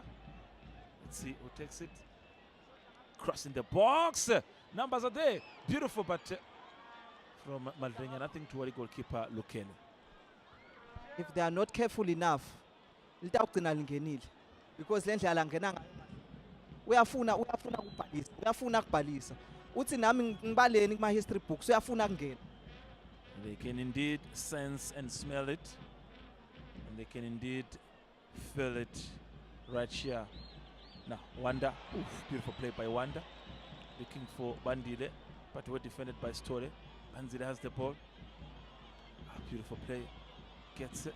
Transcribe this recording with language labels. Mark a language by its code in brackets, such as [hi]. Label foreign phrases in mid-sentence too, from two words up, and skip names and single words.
[en] Let's see who takes it. Crossing the box. Numbers are there. Beautiful, but from Maldenia, nothing to worry, goalkeeper Lukele. If they are not careful enough, because [zu] lendlela ngena uyafuna ukubhalisa uthi nami ngibaleni kuma [en] history books [zu] uyafuna kungena. [en] They can indeed sense and smell it, and they can indeed feel it right here. Now Wanda, oof, beautiful play by Wanda, looking for Bandile, but well defended by Story. Bandile has the ball. Beautiful play, gets it.